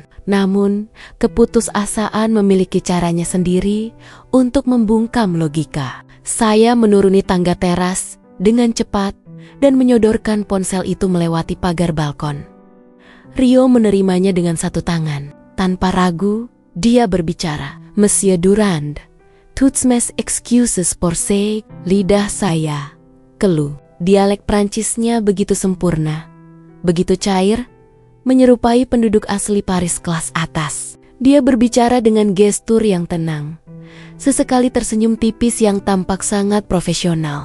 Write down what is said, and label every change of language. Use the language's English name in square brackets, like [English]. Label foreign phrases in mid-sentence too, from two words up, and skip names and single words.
[Indonesian] Namun, keputusasaan memiliki caranya sendiri untuk membungkam logika. Saya menuruni tangga teras dengan cepat dan menyodorkan ponsel itu melewati pagar balkon. Rio menerimanya dengan satu tangan. Tanpa ragu, dia berbicara. [French] Monsieur Durand, toutes mes excuses pour ça. [Indonesian] Lidah saya keluh. Dialek Prancisnya begitu sempurna, begitu cair, menyerupai penduduk asli Paris kelas atas. Dia berbicara dengan gestur yang tenang. Sesekali tersenyum tipis yang tampak sangat profesional.